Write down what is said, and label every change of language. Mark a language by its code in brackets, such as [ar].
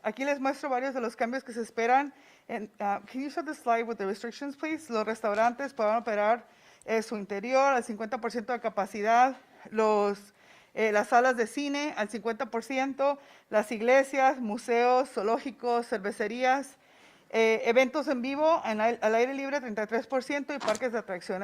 [es] Aquí les muestro varios de los cambios que se esperan. [en] Can you show the slide with the restrictions, please? [es] Los restaurantes podrán operar su interior al 50% de capacidad, las salas de cine al 50%, las iglesias, museos, zoológicos, cervecerías, eventos en vivo al aire libre 33% y parques de atracción.